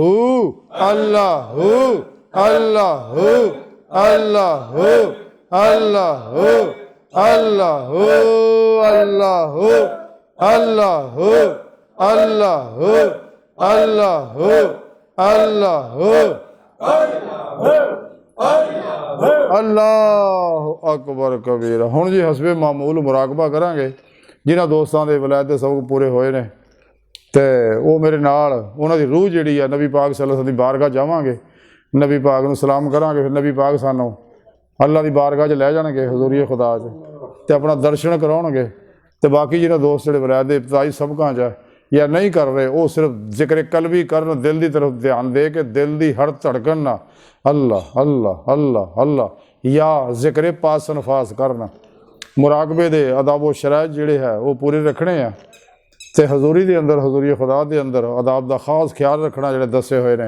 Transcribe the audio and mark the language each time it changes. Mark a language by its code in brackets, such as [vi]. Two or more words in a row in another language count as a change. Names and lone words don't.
[ar] اللهُ اللهُ اللهُ اللهُ اللهُ اللهُ اللهُ اللهُ اللهُ اللهُ الله أكبر كبيرا. [pa] ہن جی حسبِ معمول مراقبہ کراں گے جنہاں دوستاں دے ولایت دے سبق پورے ہوئے نے تے وہ میرے نال انہاں دی روح جہڑی آ نبی پاک [ar] صلى الله عليه وسلم [pa] دی بارگاہ جاواں گے، نبی پاک نوں سلام کراں گے، فیر نبی پاک سانوں اللہ دی بارگاہ چ لے جان گے حضوری خدا چ تے اپنا درشن کراؤن گے. تے باقی جنہاں دوست جہڑے ولایت دے ابتدائی سبقاں چ یا نہیں کر رہے وہ صرف ذکر قلبی کرن, [ur] دل کی طرف دھیان [pa] دے کے [ur] دل کی ہر دھڑکن [pa] نا [ar] الله الله الله الله [pa] یا ذکر پاس نفاس کرنا. مراقبے دے آداب و شرائط جہڑے ہے وہ پورے رکھنے ہیں تے حضوری دے اندر حضوری خدا دے اندر [ur] آداب کا خاص خیال [pa] رکھنا جہڑے دسے ہوئے نے.